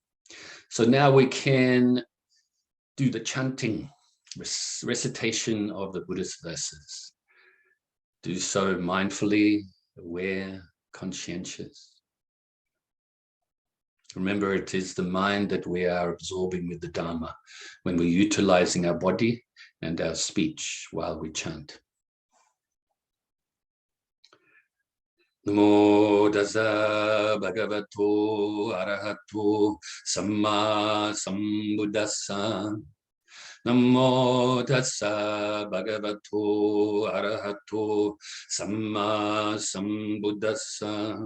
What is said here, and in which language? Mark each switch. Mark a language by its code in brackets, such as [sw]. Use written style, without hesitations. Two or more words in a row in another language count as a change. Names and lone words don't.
[en] So now we can do the chanting, recitation of the Buddhist verses. Do so mindfully, aware, conscientious. Remember, it is the mind that we are absorbing with the Dharma when we're utilizing our body and our speech while we chant. [pi] Namo Tassa Bhagavato ArahatoSammaSambuddhassa. Namo Tassa Bhagavato ArahatoSammaSambuddhassa.